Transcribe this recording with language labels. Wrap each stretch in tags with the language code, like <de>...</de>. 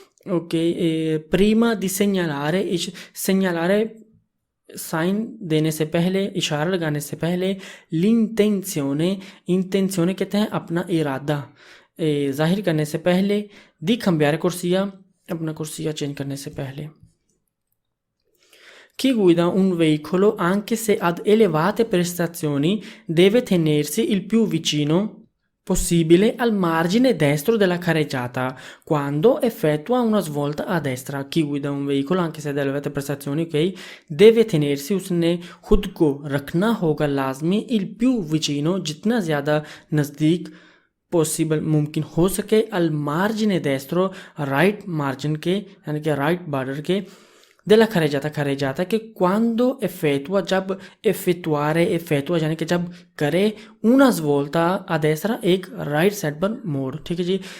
<hi>Okay, प्रीमा दी सेgnalare sign देने से पहले, इशारा लगाने से पहले,</hi> <it>l'intenzione</it> <hi>कहते हैं अपना इरादा जाहिर करने से पहले, दी</hi> <it>cambiare corsia</it> <hi>अपना कुर्सियाँ चेंज करने से पहले।</hi> <it>Chi guida un veicolo anche se ad elevate prestazioni deve tenersi il più vicino possibile al margine destro della carreggiata quando effettua una svolta a destra. Chi guida un veicolo anche se ad elevate prestazioni,</it> <hi>ok,</hi> <it>deve tenersi</it> <hi>उसने खुद को रखना होगा लाजमी,</hi> <it>il più vicino</it> <hi>जितना ज़्यादा नज़दीक possible मुमकिन हो सके, अल मार्जिन डेस्ट्रो राइट मार्जिन के यानी कि राइट बॉर्डर के, देला खरे जाता कि क्वांडो एफेटुआ जब एफेटुआरे यानी कि जब करे, उनस वोल्टा अदेसरा एक राइट साइड पर मोड़, ठीक है जी।</hi>